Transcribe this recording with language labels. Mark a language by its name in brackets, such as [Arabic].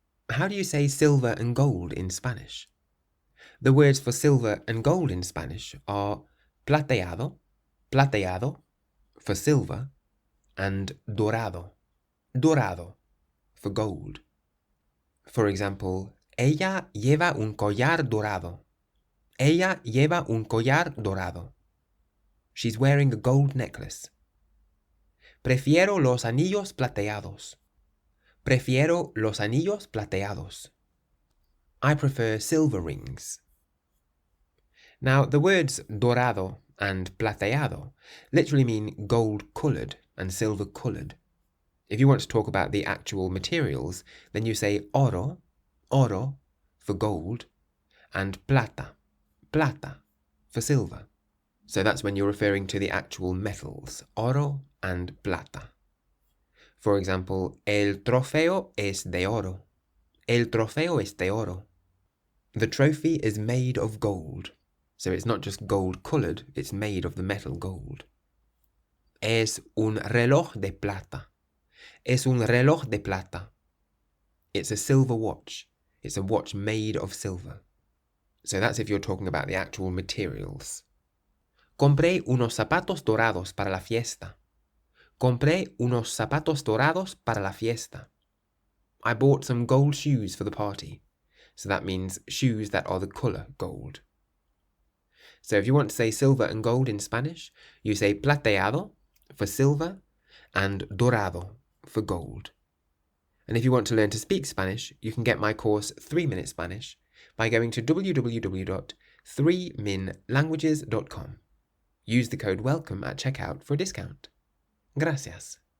[English] how do you say silver and gold in Spanish? The words for silver and gold in Spanish are plateado, plateado for silver, and dorado, dorado for gold. For example, [Spanish] ella lleva un collar dorado. Ella lleva un collar dorado. [English] She's wearing a gold necklace. [Spanish] Prefiero los anillos plateados. Prefiero los anillos plateados. [English] I prefer silver rings. Now, the words dorado and plateado literally mean gold-coloured and silver-coloured. If you want to talk about the actual materials, then you say oro, oro for gold, and plata, plata for silver. So that's when you're referring to the actual metals, oro and plata. For example, [Spanish] el trofeo es de oro. El trofeo es de oro. [English] The trophy is made of gold. So it's not just gold-coloured, it's made of the metal gold. [Spanish] Es un reloj de plata. Es un reloj de plata. [English] It's a silver watch. It's a watch made of silver. So that's if you're talking about the actual materials. [Spanish] Compré unos zapatos dorados para la fiesta. Compré unos zapatos dorados para la fiesta. [English] I bought some gold shoes for the party. So that means shoes that are the colour gold. So if you want to say silver and gold in Spanish, you say plateado for silver and dorado for gold. And if you want to learn to speak Spanish, you can get my course 3-Minute Spanish by going to www.3minlanguages.com. Use the code WELCOME at checkout for a discount. [Spanish] Gracias.